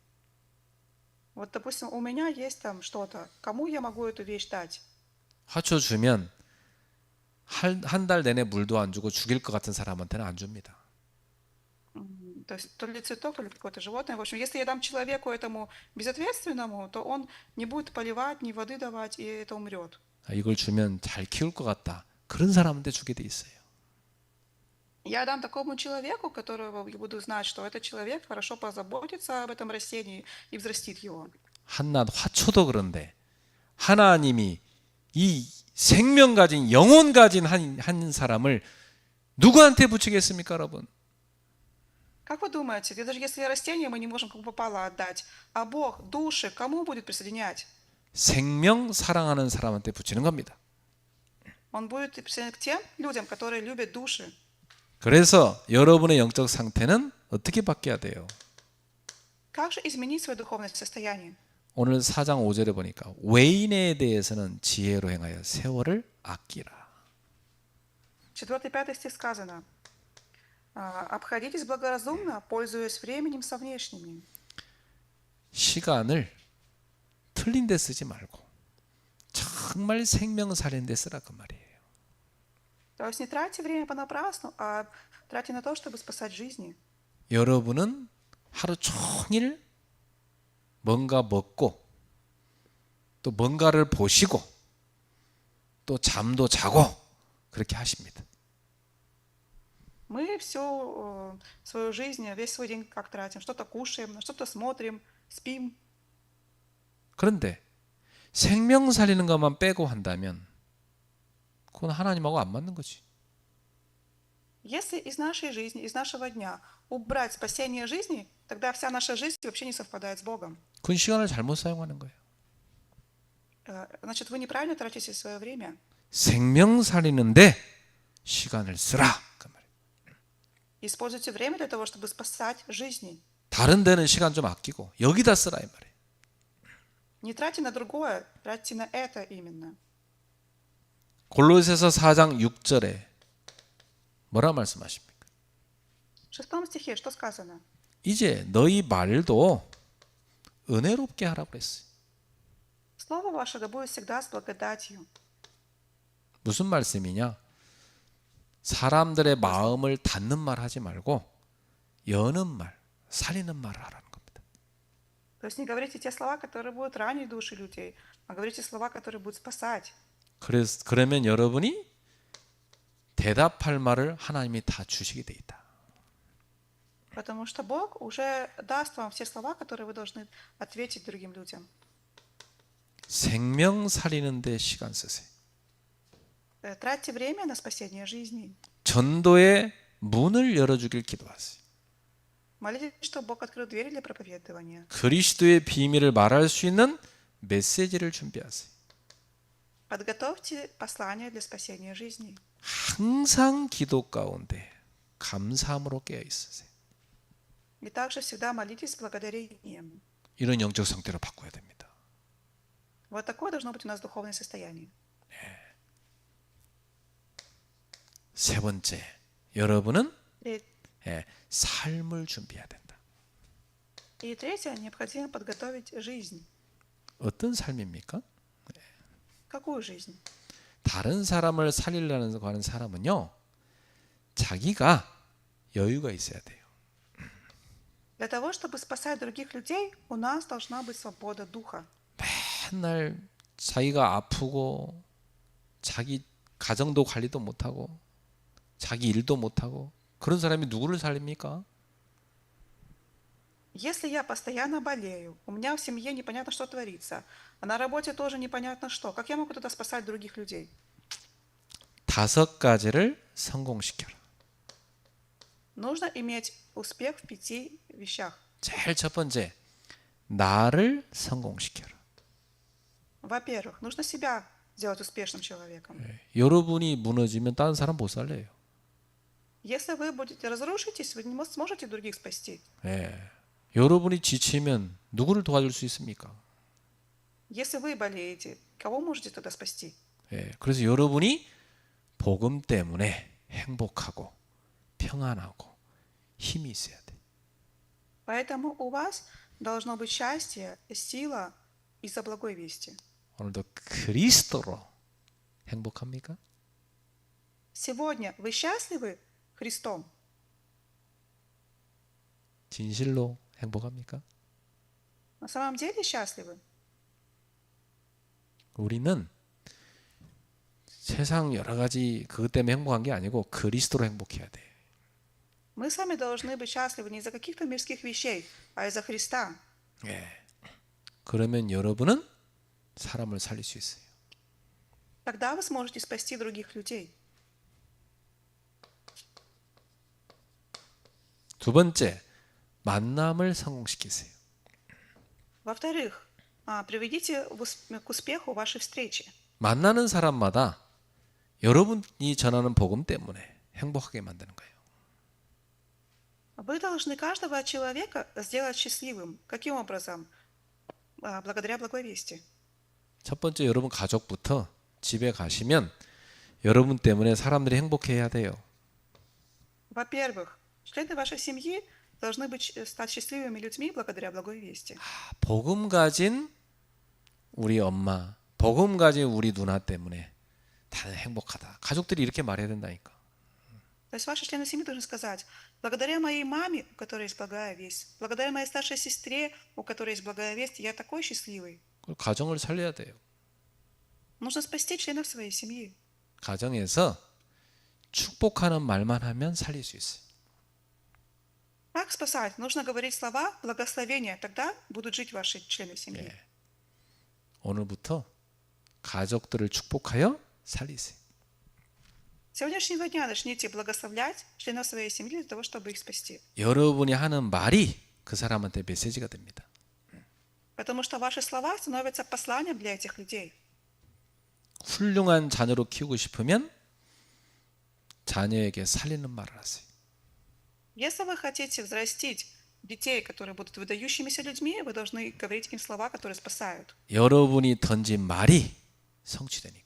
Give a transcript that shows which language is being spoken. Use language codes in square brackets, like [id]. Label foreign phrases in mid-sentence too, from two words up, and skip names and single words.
[ru] Вот, допустим, у меня есть там что-то. Кому я могу эту вещь дать? [ko] 화초 주면 한 달 내내 물도 안 주고 죽일 것 같은 사람한테는 안 줍니다. [ru] То есть то ли цветок, то ли какое-то животное. В общем, если я дам человеку этому безответственному, то он не будет поливать, ни воды давать, и это умрет. [ko] 이걸 주면 잘 키울 것 같다. 그런 사람한테 주게 돼 있어요. [ru] Я дам такому человеку, которого я буду знать, что этот человек хорошо позаботится об этом растении и взрастит его. [ko] 한낱 화초도 그런데 하나님이 이 생명 가진 영혼 가진 한 사람을 누구한테 붙이겠습니까, 여러분? [ru] Как вы думаете, даже если растение мы не можем кому попало отдать, а Бог души кому будет присоединять? [ko] 생명 사랑하는 사람한테 붙이는 겁니다. [ru] Он будет присоединять к тем людям, которые любят души. [ko] 그래서 여러분의 영적 상태는 어떻게 바뀌어야 돼요? [ru] Как же изменить свое духовное состояние? [ko] 오늘 4장 5절에 보니까 외인에 대해서는 지혜로 행하여 세월을 아끼라. [ru] 4-5 стих сказано: «Обходитесь благоразумно, пользуясь временем со внешними». [ko] 시간을 틀린 데 쓰지 말고 정말 생명 살리는 데 쓰라 그 말이에요. [ru] То есть не тратьте время понапрасну, а тратьте на то, чтобы спасать жизни. [ko] 여러분은 하루 종일 뭔가 먹고 또 뭔가를 보시고 또 잠도 자고 그렇게 하십니다. [ru] Мы всю свою жизнь, весь свой день как тратим. Что-то кушаем, на что-то смотрим, спим. [ko] 그런데 생명 살리는 것만 빼고 한다면 그건 하나님하고 안 맞는 거지. [ru] Если из нашей жизни, из нашего дня убрать спасение жизни, тогда вся наша жизнь вообще не совпадает с Богом. [ko] 그건 시간을 잘못 사용하는 거예요. [ru] Значит, вы неправильно тратите свое время. [ko] 생명 살리는데 시간을 쓰라 그 말이에요. [ru] Используйте время для того, чтобы спасать жизни. [ko] 다른 데는 시간 좀 아끼고 여기다 쓰라 이 말이에요. [ru] Не тратьте на другое, тратьте на это именно. [ko] 골로새서 4장 6절에 뭐라 말씀하십니까? [ru] В 6 стихе что сказано? [ko] 이제 너희 말도 은혜롭게 하라고 그랬어요. [ru] Слово ваше да будет всегда с благодатью. [ko] 무슨 말씀이냐? 사람들의 마음을 닫는 말 하지 말고 여는 말, 살리는 말을 하라는 겁니다. [ru] То есть не говорите те слова, которые будут ранить души людей, а говорите слова, которые будут спасать. [ko] 그러면 여러분이 대답할 말을 하나님이 다 주시게 돼 있다. [ru] Потому что Бог уже даст вам все слова, которые вы должны ответить другим людям. [ko] 생명 살리는데 시간 쓰세요. [ru] Тратьте время на спасение жизни. [ko] 전도의 문을 열어주길 기도하세요. [ru] Молитесь, чтобы Бог открыл двери для проповедования. [ko] 그리스도의 비밀을 말할 수 있는 메시지를 준비하세요. [ru] Подготовьте послание для спасения жизни. [ko] 항상 기도 가운데 감사함으로 깨어 있으세요. [ru] И также всегда молитесь с благодарением. [ko] 이런 영적 상태로 바꿔야 됩니다. [ru] Вот такое должно быть у нас духовное состояние. [ko] 세 번째, 여러분은 [ru] И [ko] 삶을 준비해야 된다. [ru] третье, необходимо подготовить жизнь. [ko] 어떤 삶입니까? [ru] Какую жизнь? [ko] 다른 사람을 살리려고 하는 사람은요, 자기가 여유가 있어야 돼요. [ru] Для того, чтобы спасать других людей, у нас должна быть свобода духа. [ko] 맨날 자기가 아프고 자기 가정도 관리도 못하고 자기 일도 못하고 그런 사람이 누구를 살립니까? [ru] Если я постоянно болею, у меня в семье непонятно, что творится, а на работе тоже непонятно что, как я могу тогда спасать других людей? [ko] 5가지를 성공시켜라. [ru] Нужно иметь успех в 5 вещах. [ko] 제일 첫 번째, 나를 성공시켜라. [ru] Во-первых, нужно себя сделать успешным человеком. [ko] 여러분이 무너지면 다른 사람 못 살려요. [ru] Если вы будете разрушитесь, вы не сможете других спасти. [ko] 여러분이 지치면 누구를 도와줄 수 있습니까? [ru] Если вы болеете, кого можете тогда спасти? [ko] 예, 그래서 여러분이 복음 때문에 행복하고 평안하고 힘이 있어야 돼. [ru] Поэтому у вас должно быть счастье, сила из-за благой вести. [ko] 오늘도 그리스도로 행복합니까? [ru] Сегодня вы счастливы Христом? [ko] 진실로 행복합니까? [ru] На самом деле счастливы? [ko] 우리는 세상 여러 가지 그것 때문에 행복한 게 아니고 그리스도로 행복해야 돼. [ru] Мы с вами должны быть счастливы не из-за каких-то мирских вещей, а из-за Христа. [ko] 예. 그러면 여러분은 사람을 살릴 수 있어요. [ru] Тогда вы сможете спасти других людей. [ko] 두 번째, 만남을 성공시키세요. [ru] Во-вторых, приведите к успеху вашей встречи. [ko] 만나는 사람마다 여러분이 전하는 복음 때문에 행복하게 만드는 거예요. [ru] Вы должны каждого человека сделать счастливым. Каким образом? Благодаря благой вести. [ko] 첫 번째, 여러분 가족부터 집에 가시면 여러분 때문에 사람들이 행복해야 돼요. [ru] Во-первых, члены вашей семьи должны стать счастливыми людьми благодаря благой вести. [ko] 복음 가진 우리 엄마, 복음 가진 우리 누나 때문에 다들 행복하다. 가족들이 이렇게 말해야 된다니까. [ru] То есть ваши члены семьи должны сказать: благодаря моей маме, у которой есть благая весть, благодаря моей старшей сестре, у которой есть благая весть, я такой счастливый. [ko] 가정을 살려야 돼요. [ru] Нужно спасти членов своей семьи. [ko] 가정에서 축복하는 말만 하면 살릴 수 있어요. [ru] Как спасать? Нужно говорить слова благословения, тогда будут жить ваши члены семьи. [ko] 예. 오늘부터 가족들을 축복하여 살리세요. [ru] С сегодняшнего дня начните благословлять членов своей семьи для того, чтобы их спасти. [ko] 여러분이 하는 말이 그 사람한테 메시지가 됩니다. [ru] Потому что ваши слова становятся посланием для этих людей. [ko] 훌륭한 자녀로 키우고 싶으면 자녀에게 살리는 말을 하세요. [ru] Если вы хотите взрастить детей, которые будут выдающимися людьми, вы должны говорить им слова, которые спасают. [ko] 여러분이 던진 말이 성취되니까.